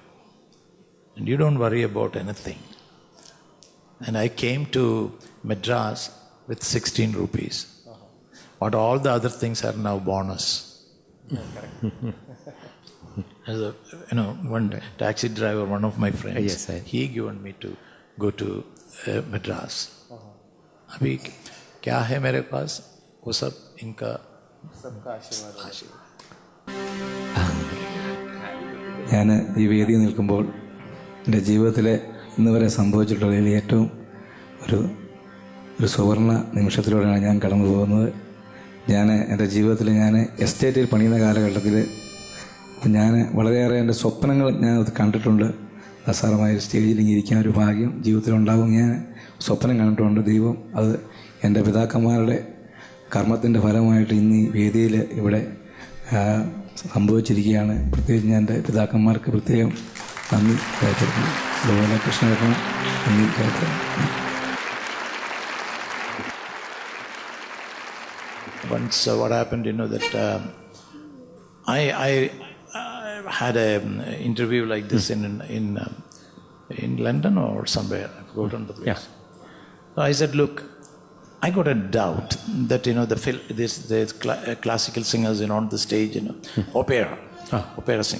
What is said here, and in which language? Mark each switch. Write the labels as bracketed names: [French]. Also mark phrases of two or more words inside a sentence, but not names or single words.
[English] And you don't worry about anything. And I came to Madras with 16 rupees. But all the other things are now bonus. As one taxi driver, one of my friends, he given me to go to Madras. [Hindi] अभी क्या है मेरे पास? वो सब इनका सबका आशीर्वाद. [Malayalam] ഞാൻ ഈ വേദിയിൽ നിൽക്കുമ്പോൾ എൻ്റെ ജീവിതത്തിലെ ഇന്ന് വരെ സംഭവിച്ചിട്ടുള്ളതിൽ ഏറ്റവും ഒരു സുവർണ നിമിഷത്തിലൂടെയാണ് ഞാൻ കടന്നു പോകുന്നത്. എൻ്റെ ജീവിതത്തിൽ എസ്റ്റേറ്റിൽ പണിയുന്ന കാലഘട്ടത്തിൽ ഞാൻ വളരെയേറെ എൻ്റെ സ്വപ്നങ്ങൾ ഞാൻ കണ്ടിട്ടുണ്ട്. അസാരമായ ഒരു സ്റ്റേജിൽ ഇരിക്കാൻ ഒരു ഭാഗ്യം ജീവിതത്തിലുണ്ടാകും. ഞാൻ സ്വപ്നം കണ്ടിട്ടുണ്ട്. ദൈവം അത് എൻ്റെ പിതാക്കന്മാരുടെ കർമ്മത്തിൻ്റെ ഫലമായിട്ട് ഇന്ന് ഈ വേദിയിൽ ഇവിടെ സംഭവിച്ചിരിക്കുകയാണ്. പ്രത്യേകിച്ച് ഞാൻ എൻ്റെ പിതാക്കന്മാർക്ക് പ്രത്യേകം നന്ദി രേഖപ്പെടുത്തുന്നു. അതുപോലെ കൃഷ്ണകൃഷ്ണൻ നന്ദി രേഖപ്പെടുത്തുന്നു. [English] Once what happened, that I had an interview like this in London or somewhere. I forgotten the place. So I said, look, I got a doubt that there's classical singers on the stage, opera, opera singer.